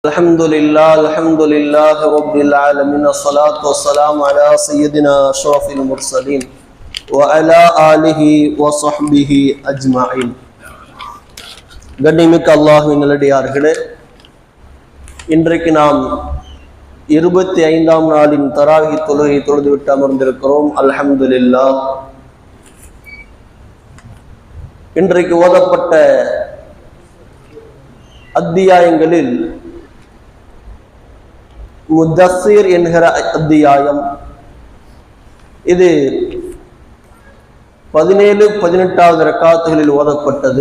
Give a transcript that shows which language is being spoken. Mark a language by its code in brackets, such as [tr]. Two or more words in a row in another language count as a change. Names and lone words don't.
[ar] الحمد لله رب العالمين الصلاة والسلام على سيدنا أشرف المرسلين وعلى آله وصحبه أجمعين. [ta] கண்ணியமிக்க அல்லாஹ்வின் நல்லடியார்களே, இன்றைக்கு நாம் 25ஆம் நாளின் தராவீஹ் தொழுகை தொழுதுவிட்டு அமர்ந்திருக்கிறோம். அல்ஹம்துலில்லாஹ். இன்றைக்கு ஓதப்பட்ட அத்தியாயங்களில் முத்தஸ்ஸிர் என்கிற அத்தியாயம், இது 17-18வது ரக்காத்துகளில் ஓதப்பட்டது.